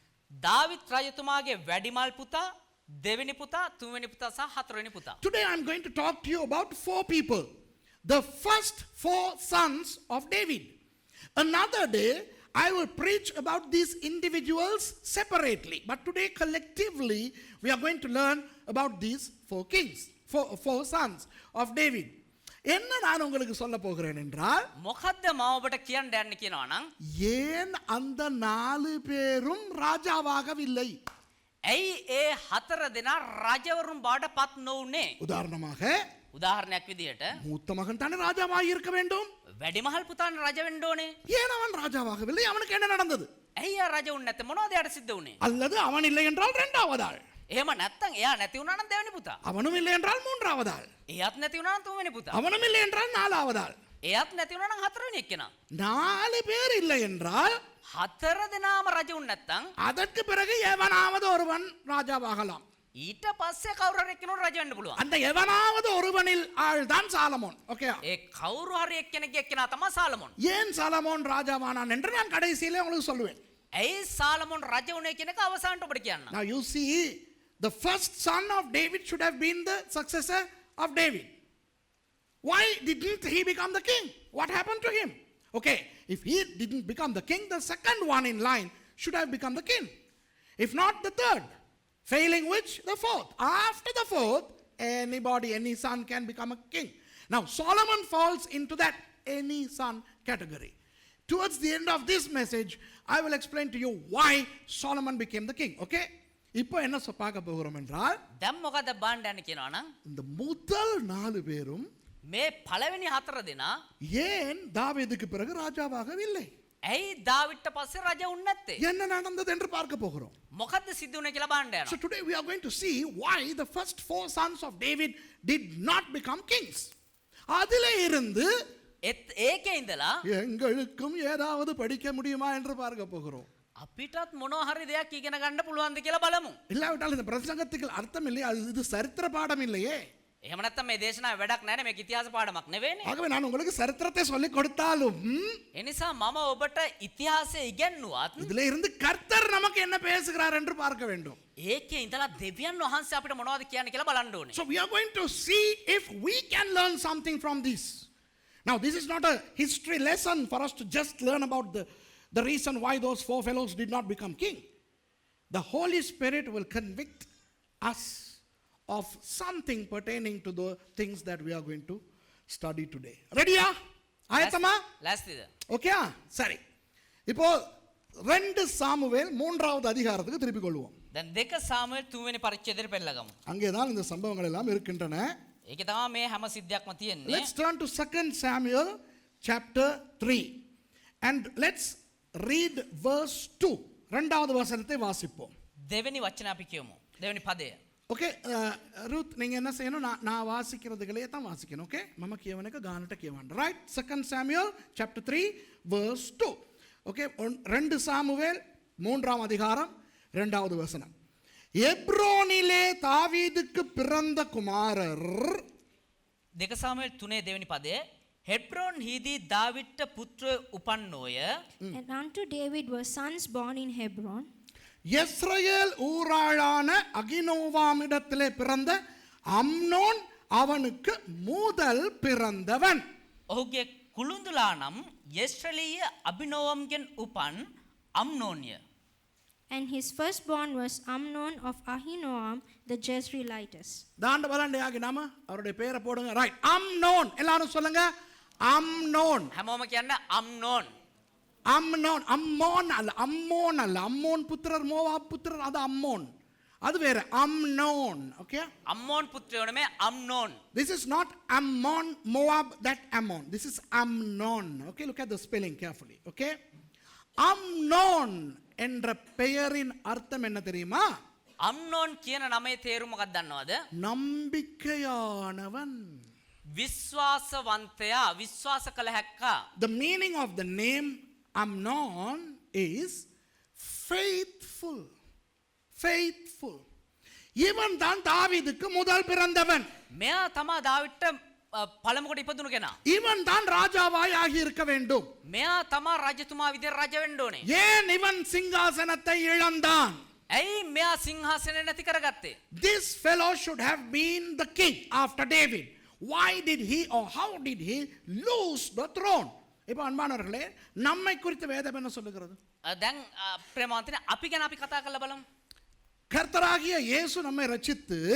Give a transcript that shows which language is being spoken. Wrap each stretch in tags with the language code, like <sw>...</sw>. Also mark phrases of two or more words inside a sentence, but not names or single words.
<si>දාවිත් රජතුමාගේ වැඩිමල් පුතා, දෙවෙනි පුතා, තුන්වෙනි පුතා සහ හතරවෙනි පුතා.</si> <en>Today I am going to talk to you about 4 people. The first 4 sons of David. Another day I will preach about these individuals separately. But today collectively we are going to learn about these 4 kings, 4 sons of David.</en> <ta>என்ன நான் உங்களுக்கு சொல்ல போகிறேன் என்றால்</ta> <si>මොකද්ද මම ඔබට කියන්න යන්නේ කියනවා නම්</si> <ta>ஏன் அந்த 4 பேரும் ராஜாவாகவில்லை?</ta> <si>ඇයි ඒ 4 දෙනා රජවරුන් බවට පත් නොවුනේ?</si> <ta>உதாரணமாக</ta> <si>උදාහරණයක් විදිහට</si> <ta>மூத்த மகன் தானே ராஜாவாக இருக்க வேண்டும்.</ta> <si>වැඩිමහල් පුතාන් රජ වෙන්න ඕනේ.</si> <ta>ஏன் அவன் ராஜாவாகவில்லை? அவனுக்கு என்ன நடந்தது?</ta> <si>ඇයි එයා රජ වුනේ නැත්තේ? මොනවද එයාට සිද්ධ වුනේ?</si> <ta>அல்லது அவன் இல்லை என்றால் இரண்டாவது ஆள்,</ta> <si>එහෙම නැත්තම් එයා නැති වුණා නම් දෙවෙනි පුතා.</si> <ta>அவனும் இல்லை என்றால் மூன்றாவது ஆள்,</ta> <si>එයාත් නැති වුණා නම් තුන්වෙනි පුතා.</si> <ta>அவனும் இல்லை என்றால் நாலாவது ஆள்.</ta> <si>එයාත් නැති වුණා නම් හතරවෙනි එක්කෙනා.</si> <ta>4 பேர் இல்லை என்றால்</ta> <si>4 දෙනාම රජ වුනේ නැත්තම්</si> <ta>அதற்கு பிறகு எவனாவது ஒருவன் ராஜாவாகலாம்.</ta> <si>ඊට පස්සේ කවුරු හරි එක්කෙනෙකුට රජ වෙන්න පුළුවන්.</si> <ta>அந்த எவனாவது ஒருவனில் ஆள் தான் சாலமோன். ஓகே,</ta> <si>ඒ කවුරු හරි එක්කෙනෙක්ගේ එක්කෙනා තමයි சாலமோன்.</si> <ta>ஏன் சாலமோன் ராஜாவானான் என்று நான் கடைசியிலே உங்களுக்கு சொல்லுவேன்.</ta> <si>ඇයි சாலமோன் රජ වුනේ කියන එක අවසානට ඔබට කියන්න.</si> <en>Now you see, the first son of David should have been the successor of David. Why didn't he become the king? What happened to him? Okay, if he didn't become the king, the second one in line should have become the king. If not, the third. Failing which? The fourth. After the fourth, anybody, any son can become a king. Now, Solomon falls into that any son category. Towards the end of this message, I will explain to you why Solomon became the king.</en> <ta>Okay? இப்போ என்ன பார்க்க போகிறோம் என்றால்</ta> <si>දැන් මොකද බාන්න යන්නේ කියනවා නම්</si> <ta>இந்த முதல் 4 பேரும்</ta> <si>මේ පළවෙනි 4 දෙනා</si> <ta>ஏன் தாவீதுக்கு பிறகு ராஜாவாகவில்லை?</ta> <si>ඇයි දාවිත්ට පස්සේ රජ වුනේ නැත්තේ?</si> <ta>என்ன நடந்தது என்று பார்க்க போகிறோம்.</ta> <si>මොකද්ද සිද්ධ වුනේ කියලා බාන්න</si> <en>So</en> <si>යනවා.</si> <en>today we are going to see why the first 4 sons of David did not become kings.</en> <ta>அதிலே இருந்து</ta> <si>ඒකේ ඉඳලා</si> <ta>எங்களுக்கும் ஏதாவது படிக்க முடியுமா என்று பார்க்க போகிறோம்.</ta> <si>අපිටත් මොනවා හරි දෙයක් ඉගෙන ගන්න පුළුවන්ද කියලා බලමු.</si> <ta>இல்லாவிட்டால் இந்த பிரசங்கத்துக்கு அர்த்தம் இல்லை, இது சரித்திர பாடம் இல்லையே.</ta> <si>එහෙම නැත්තම් මේ දේශනාවේ වැඩක් නැහැ නේ, මේක ඉතිහාස පාඩමක් නෙවෙයිනේ.</si> <ta>ஆகவே நான் உங்களுக்கு சரித்திரத்தை சொல்லிக் கொடுத்தாலும்</ta> <si>ඒ නිසා මම ඔබට ඉතිහාසය ඉගෙනුවත්</si> <ta>இதிலே இருந்து கர்த்தர் நமக்கு என்ன பேசுகிறார் என்று பார்க்க வேண்டும்.</ta> <si>ඒකේ ඉඳලා දෙවියන් වහන්සේ අපිට මොනවද කියන්නේ කියලා බලන්න ඕනේ.</si> <en>So we are going to see if we can learn something from this. Now this is not a history lesson for us to just learn about the reason why those 4 fellows did not become king. The Holy Spirit will convict us of something pertaining to the things that we are going to study today.</en> <ta>Ready-யா? ஆயத்தமா?</ta> <si>ලෑස්තිද?</si> <ta>ஓகே, சரி. இப்போ 2 சாமுவேல் 3வது அதிகாரத்துக்கு திருப்பிக் கொள்வோம்.</ta> <si>දැන් 2 සාමුවෙල් 3 වෙනි පරිච්ඡේදයට පෙළගමු.</si> <ta>அங்கே தான் இந்த சம்பவங்கள் எல்லாம் இருக்கின்றன.</ta> <si>ඒකේ තමයි මේ හැම සිද්ධියක්ම තියෙන්නේ.</si> <en>Let's turn to 2 Samuel chapter 3 and let's read verse 2.</en> <ta>இரண்டாவது வசனத்தை வாசிப்போம்.</ta> <si>දෙවෙනි වචන අපි කියමු. දෙවෙනි පදය.</si> <ta>ஓகே, ரூத் நீங்க என்ன செய்யணும்? நான் வாசிக்கிறதுகளே தான் வாசிக்கணும்.</ta> <si>ஓகே, மம කියවනක ගානට කියවන්න.</si> <en>Right? 2 Samuel chapter 3 verse 2.</en> <ta>ஓகே, 2 சாமுவேல் 3ஆம் அதிகாரம் 2வது வசனம். எப்ரோனிலே தாவீதுக்கு பிறந்த குமாரர்</ta> <si>2 සාමුවෙල් 3 දෙවෙනි පදය. හෙබ්‍රෝන් හිදී දාවිත්ට පුත්‍ර උපන්නෝය.</si> <en>And unto David were sons born in Hebron.</en> <ta>இஸ்ரவேல் ஊராளான அகினோவாமிடத்திலே பிறந்த அம்னோன் அவனுக்கு முதல் பிறந்தவன்.</ta> <si>ඔහුගේ කුළුඳුලා නම් යෙස්රලීය අබිනෝවම්ගෙන් උපන් අම්නෝන්ය.</si> <en>And his firstborn was Amnon of Ahinoam the Jezreelitess.</en> <ta>தாண்ட பலண்ட யாகி நாம அவருடைய பேரை போடுங்க. ரைட், அம்னோன். எல்லாரும் சொல்லுங்க, அம்னோன்.</ta> <si>හැමෝම කියන්න අම්නෝන්.</si> <ta>அம்னோன். அம்மோன் அல்ல, அம்மோன் அல்ல. அம்மோன் புத்திரர், மோவாப் புத்திரர், அது அம்மோன். அது வேற, அம்னோன். ஓகே,</ta> <si>අම්මෝන් පුත්‍රයෝ නෙමේ අම්නෝන්.</si> <en>this is not Ammon, Moab, that Ammon. This is Amnon. Okay, look at the spelling carefully.</en> <ta>Okay, அம்னோன் என்ற பெயரின் அர்த்தம் என்ன தெரியுமா?</ta> <si>අම්නෝන් කියන නමේ තේරුම මොකක්ද දන්නවද?</si> <ta>நம்பிக்கையானவன்.</ta> <si>විශ්වාසවන්තයා, විශ්වාස කළ හැක්කා.</si> <en>The meaning of the name Amnon is faithful. Faithful.</en> <ta>இவன் தான் தாவீதுக்கு முதல் பிறந்தவன்.</ta> <si>මෙයා තමා දාවිට පළමුකොට ඉපදුණු කෙනා.</si> <ta>இவன் தான் ராஜாவாய் ஆகி இருக்க வேண்டும்.</ta> <si>මෙයා තමා රජතුමා විදිහට රජ වෙන්න ඕනේ.</si> <ta>ஏன் இவன் சிங்காசனத்தை இழந்தான்?</ta> <si>ඇයි මෙයා සිංහාසනය නැති කරගත්තේ?</si> <en>This fellow should have been the king after David. Why did he or how did he lose the throne?</en> <ta>இப்போ அன்பானவர்களே, நம்மை குறித்து வேதம் என்ன சொல்லுகிறது?</ta> <si>දැන් ප්‍රේමවන්තනේ අපි ගැන අපි කතා කරලා බලමු.</si> <ta>கர்த்தராகிய இயேசு நம்மை ரட்சித்து</ta>